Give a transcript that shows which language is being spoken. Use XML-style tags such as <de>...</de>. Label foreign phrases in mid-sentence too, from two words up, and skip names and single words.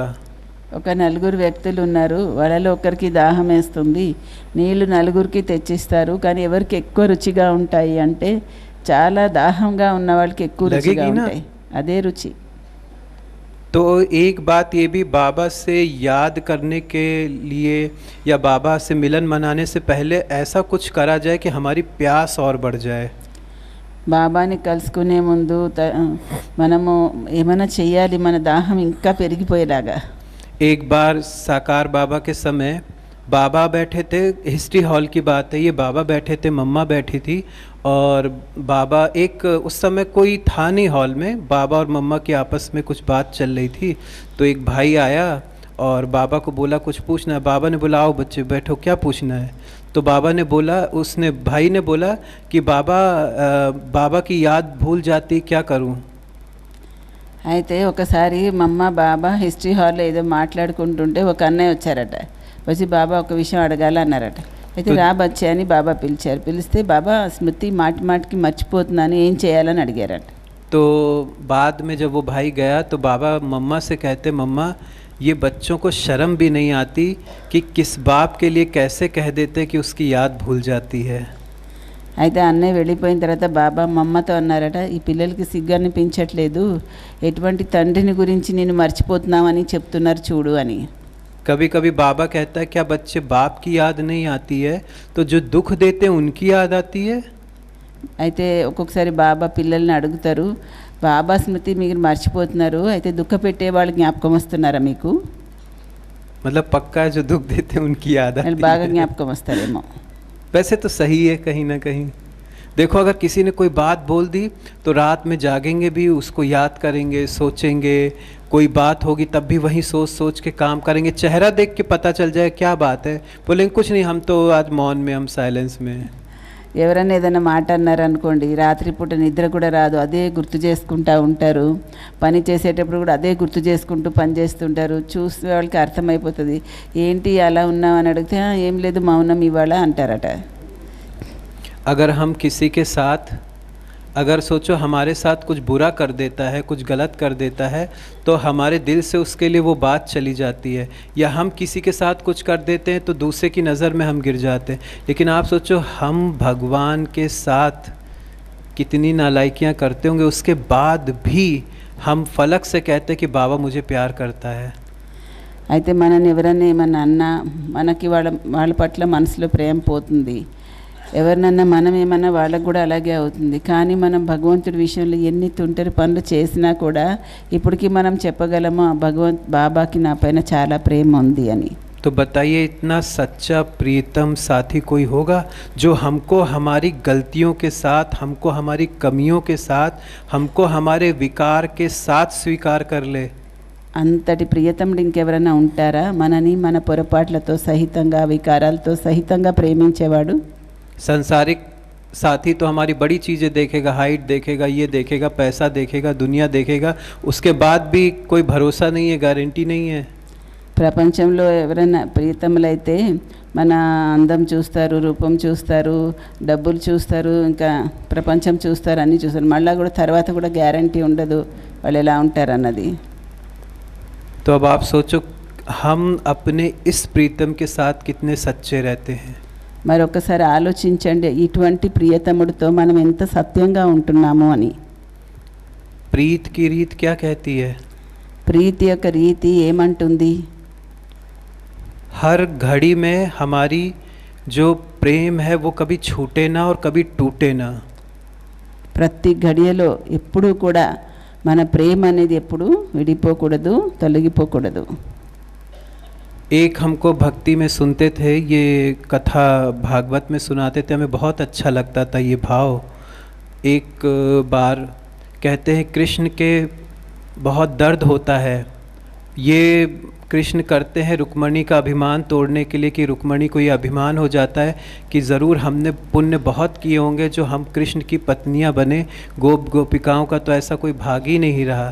<te>ఒక 4 వ్యక్తులు ఉన్నారు, వాళ్ళలో ఒకరికి దాహం వేస్తుంది, నీళ్లు 4కి తెచ్చిస్తారు, కానీ ఎవరికి ఎక్కువ రుచిగా ఉంటాయి అంటే చాలా దాహంగా ఉన్న వాళ్ళకి ఎక్కువ రుచిగా ఉంటాయి, అదే రుచి.</te> <hi>तो एक बात ये भी, बाबा से याद करने के लिए या बाबा से मिलन मनाने से पहले ऐसा कुछ करा जाए कि हमारी प्यास और बढ़ जाए.</hi> <te>బాబాని కలుసుకునే ముందు మనము ఏమైనా చెయ్యాలి, మన దాహం ఇంకా పెరిగిపోయేలాగా.</te> <hi>एक बार साकार बाबा के समय बाबा बैठे थे, हिस्ट्री हॉल की बात है ये, बाबा बैठे थे, मम्मा बैठी थी और बाबा, एक उस समय कोई था नहीं हॉल में, बाबा और मम्मा की आपस में कुछ बात चल रही थी. तो एक भाई आया और बाबा को बोला कुछ पूछना है. बाबा ने बोला आओ बच्चे बैठो, क्या पूछना है. तो बाबा ने बोला, उसने भाई ने बोला कि बाबा की याद भूल जाती, क्या करूं.</hi> <te>అయితే ఒకసారి మమ్మ బాబా హిస్టరీ హాల్లో ఏదో మాట్లాడుకుంటుంటే ఒక అన్నయ్య వచ్చారట, వచ్చి బాబా ఒక విషయం అడగాలన్నారట. అయితే రా బచ్చే అని బాబా పిలిచారు. పిలిస్తే బాబా స్మృతి మాటి మాటికి మర్చిపోతున్నాను, ఏం చేయాలని అడిగారట.</te> <hi>तो बाद में जब वो भाई गया तो बाबा मम्मा से कहते, मम्मा ये बच्चों को शर्म भी नहीं आती कि किस बाप के लिए कैसे कह देते कि उसकी याद भूल जाती है.</hi> <te>అయితే అన్నయ్య వెళ్ళిపోయిన తర్వాత బాబా మమ్మతో అన్నారట, ఈ పిల్లలకి సిగ్గు అనిపించట్లేదు, ఎటువంటి తండ్రిని గురించి నేను మర్చిపోతున్నామని చెప్తున్నారు చూడు అని.</te> <hi>कभी कभी बाबा कहता है क्या बच्चे बाप की याद नहीं आती है, तो जो दुख देते हैं उनकी याद आती है.</hi> <te>అయితే ఒక్కొక్కసారి బాబా పిల్లల్ని అడుగుతారు, బాబా స్మృతి మీరు మర్చిపోతున్నారు, అయితే దుఃఖ పెట్టే వాళ్ళు జ్ఞాపకం వస్తున్నారా మీకు?</te> <hi>मतलब पक्का है जो दुख देते हैं उनकी याद आती</hi> <te>వాళ్ళు బాగా</te> <hi>है.</hi> <te>జ్ఞాపకం వస్తారేమో.</te> <hi>वैसे तो सही है कहीं ना कहीं. देखो अगर किसी ने कोई बात बोल दी तो रात में जागेंगे भी, उसको याद करेंगे, सोचेंगे, कोई बात होगी तब भी वही सोच सोच के काम करेंगे. चेहरा देख के पता चल जाए क्या बात है, बोलेंगे कुछ नहीं, हम तो आज मौन में, हम साइलेंस में.</hi> <te>ఎవరైనా ఏదైనా మాట అన్నారనుకోండి, రాత్రిపూట నిద్ర కూడా రాదు, అదే గుర్తు చేసుకుంటూ ఉంటారు, పని చేసేటప్పుడు కూడా అదే గుర్తు చేసుకుంటూ పని చేస్తుంటారు. చూసే వాళ్ళకి అర్థమైపోతుంది, ఏంటి అలా ఉన్నావు అని అడిగితే ఏం లేదు మౌనం ఇవాళ అంటారట.</te> <hi>अगर हम किसी के साथ अगर सोचो हमारे साथ कुछ बुरा कर देता है, कुछ गलत कर देता है, तो हमारे दिल से उसके लिए वो बात चली जाती है, या हम किसी के साथ कुछ कर देते हैं तो दूसरे की नज़र में हम गिर जाते हैं। लेकिन आप सोचो हम भगवान के साथ कितनी नालायकियाँ करते होंगे, उसके बाद भी हम फलक से कहते हैं कि बाबा मुझे प्यार करता है।</hi> <te>అయితే మనని ఎవరైనా ఏమన్నా అన్నా మనకి వాళ్ళ పట్ల మనసులో ప్రేమ పోతుంది. ఎవరినన్నా మనం ఏమన్నా వాళ్ళకు కూడా అలాగే అవుతుంది. కానీ మనం భగవంతుడి విషయంలో ఎన్ని తుంటరి పనులు చేసినా కూడా ఇప్పటికీ మనం చెప్పగలము బాబాకి నా పైన చాలా ప్రేమ ఉంది అని.</te> <hi>तो बताइए इतना सच्चा प्रीतम साथी कोई होगा जो हमको हमारी गलतियों के साथ, हमको हमारी कमियों के साथ, हमको हमारे विकार के साथ स्वीकार कर ले।</hi> <te>అంతటి ప్రియతముడు ఇంకెవరైనా ఉంటారా? మనని మన పొరపాట్లతో సహితంగా, వికారాలతో సహితంగా ప్రేమించేవాడు.</te> <hi>संसारिक साथी तो हमारी बड़ी चीज़ें देखेगा, हाइट देखेगा, ये देखेगा, पैसा देखेगा, दुनिया देखेगा, उसके बाद भी कोई भरोसा नहीं है, गारंटी नहीं है।</hi> <te>ప్రపంచంలో ఎవరైనా ప్రియతములైతే మన అందం చూస్తారు, రూపం చూస్తారు, డబ్బులు చూస్తారు, ఇంకా ప్రపంచం చూస్తారు, అన్నీ చూస్తారు. మళ్ళీ కూడా తర్వాత కూడా గ్యారంటీ ఉండదు వాళ్ళు ఎలా ఉంటారన్నది.</te> <hi>तो अब आप सोचो हम अपने इस प्रीतम के साथ कितने सच्चे रहते हैं।</hi> <te>మరొకసారి ఆలోచించండి, ఇటువంటి ప్రియతముడితో మనం ఎంత సత్యంగా ఉంటున్నాము అని.</te> <hi>प्रीत की रीत क्या कहती है?</hi> <te>ప్రీతి యొక్క రీతి ఏమంటుంది?</te> <hi>हर घड़ी में हमारी जो प्रेम है वो कभी छूटे ना और कभी टूटे ना।</hi> <te>ప్రతి గడియలో ఎప్పుడూ కూడా మన ప్రేమ అనేది ఎప్పుడు విడిపోకూడదు, తొలగిపోకూడదు.</te> <hi>एक हमको भक्ति में सुनते थे, ये कथा भागवत में सुनाते थे, हमें बहुत अच्छा लगता था ये भाव। एक बार कहते हैं कृष्ण के बहुत दर्द होता है, ये कृष्ण करते हैं रुक्मणी का अभिमान तोड़ने के लिए, कि रुक्मणी को ये अभिमान हो जाता है कि ज़रूर हमने पुण्य बहुत किए होंगे जो हम कृष्ण की पत्नियां बने, गोपिकाओं का तो ऐसा कोई भाग ही नहीं रहा।</hi>